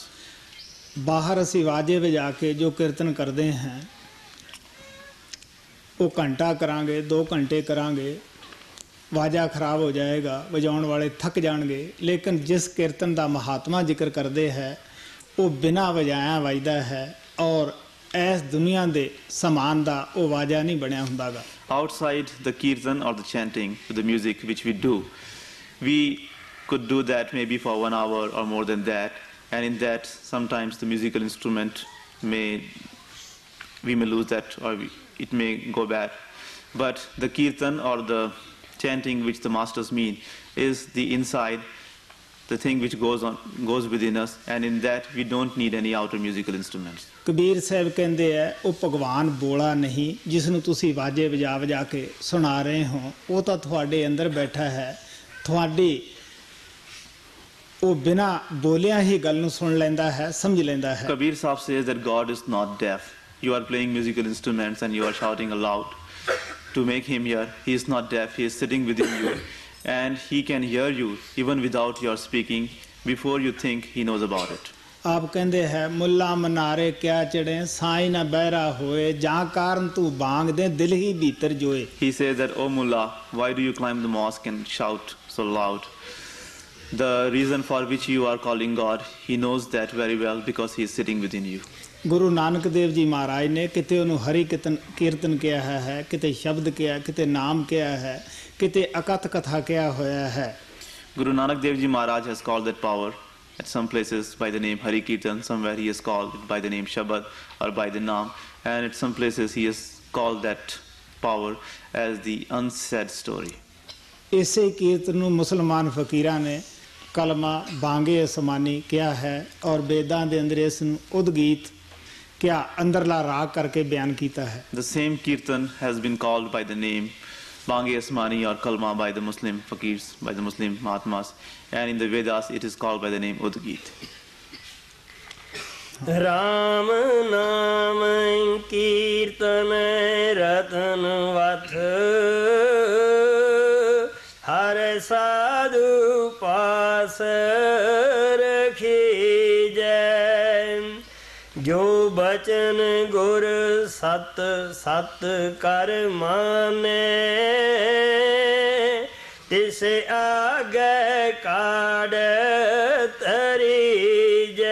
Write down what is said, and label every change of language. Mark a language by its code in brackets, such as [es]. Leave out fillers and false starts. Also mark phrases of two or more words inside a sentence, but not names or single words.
[pa] बाहर ਅਸੀਂ ਵਾਜੇ ਵਜਾ ਕੇ ਜੋ ਕੀਰਤਨ ਕਰਦੇ ਹਾਂ, ਉਹ ਘੰਟਾ ਕਰਾਂਗੇ, 2 ਘੰਟੇ ਕਰਾਂਗੇ, ਵਾਜਾ ਖਰਾਬ ਹੋ ਜਾਏਗਾ, ਵਜਾਉਣ ਵਾਲੇ ਥੱਕ ਜਾਣਗੇ। ਲੇਕਿਨ ਜਿਸ ਕੀਰਤਨ ਦਾ ਮਹਾਤਮਾ ਜ਼ਿਕਰ ਕਰਦੇ ਹੈ, ਉਹ ਬਿਨਾਂ ਵਜਾਇਆ ਵੱਜਦਾ ਹੈ, ਔਰ ਇਸ ਦੁਨੀਆ ਦੇ ਸਮਾਨ ਦਾ ਉਹ ਵਾਜਾ ਨਹੀਂ ਬਣਿਆ ਹੁੰਦਾਗਾ। [en] Outside the kirtan or the chanting, the music which we do, we could do that maybe for 1 hour or more than that, and in that sometimes the musical instrument we may lose that, or it may go bad. But the kirtan or the chanting which the masters mean is the inside the thing which goes within us, and in that we don't need any outer musical instruments. [pa] ਕਬੀਰ ਸਾਹਿਬ ਕਹਿੰਦੇ ਹੈ ਉਹ ਭਗਵਾਨ ਬੋਲਾ ਨਹੀਂ ਜਿਸ ਨੂੰ ਤੁਸੀਂ ਵਾਜੇ ਵਜਾ ਵਜਾ ਕੇ ਸੁਣਾ ਰਹੇ ਹੋ, ਉਹ ਤਾਂ ਤੁਹਾਡੇ ਅੰਦਰ ਬੈਠਾ ਹੈ, ਤੁਹਾਡੀ ਉਹ ਬਿਨਾਂ ਬੋਲਿਆ ਹੀ ਗੱਲ ਨੂੰ ਸੁਣ ਲੈਂਦਾ ਹੈ, ਸਮਝ ਲੈਂਦਾ ਹੈ। [en] Kabir Sahib says that God is not deaf. You are playing musical instruments and you are shouting aloud to make him hear. He is not deaf. He is sitting within you, and he can hear you even without your speaking. Before you think, he knows about it. [pa] ਆਪ ਕਹਿੰਦੇ ਹੈ [hi] मुल्ला मनारे क्या चढ़े साईं ना बहरा होए जां कारन तू बांग दे दिल ही भीतर जोए। [en] He says that, "Oh Mullah, why do you climb the mosque and shout so loud? The reason for which you are calling God, he knows that very well because he is sitting within you." [pa] ਗੁਰੂ ਨਾਨਕ ਦੇਵ ਜੀ ਮਹਾਰਾਜ ਨੇ ਕਿਤੇ ਉਹਨੂੰ ਹਰੀ ਕੀਰਤਨ ਕਿਹਾ ਹੈ, ਕਿਤੇ ਸ਼ਬਦ ਕਿਹਾ, ਕਿਤੇ ਨਾਮ ਕਿਹਾ ਹੈ, ਕਿਤੇ ਅਕਥ ਕਥਾ ਕਿਹਾ ਹੋਇਆ ਹੈ। [en] Guru Nanak Dev Ji Maharaj has called that power at some places by the name Hari Kirtan, somewhere he has called it by the name Shabad or by the Naam, and at some places he has called that power as the unsaid story. [pa] ਇਸੇ ਕੀਰਤਨ ਨੂੰ ਮੁਸਲਮਾਨ ਫਕੀਰਾਂ ਨੇ ਕਲਮਾ ਬਾਂਗੇ ਅਸਮਾਨੀ ਕਿਹਾ ਹੈ ਔਰ ਵੇਦਾਂ ਦੇ ਅੰਦਰ ਇਸ ਨੂੰ ਉਦਗੀਤ ਕਿਆ ਅੰਦਰਲਾ ਰਾਗ ਕਰਕੇ ਬਿਆਨ ਕੀਤਾ ਹੈ। [en] The same kirtan has been called by the name Bange Asmani or Kalma by the Muslim fakirs, by the Muslim Mahatmas, and in the Vedas it is called by the name Udgit. [pa] ਰਾਮ ਨਾਮ ਕੀਰਤਨ ਰਤਨ ਵਥ ਹਰ ਸਾਧੂ ਪਾਸ ਰਖੀਜੈ ਜੋ ਬਚਨ ਗੁਰ ਸਤ ਸਤ ਕਰ ਮਾਨੈ ਤਿਸ ਆਗੇ ਕਾੜ ਤਰੀਜੈ।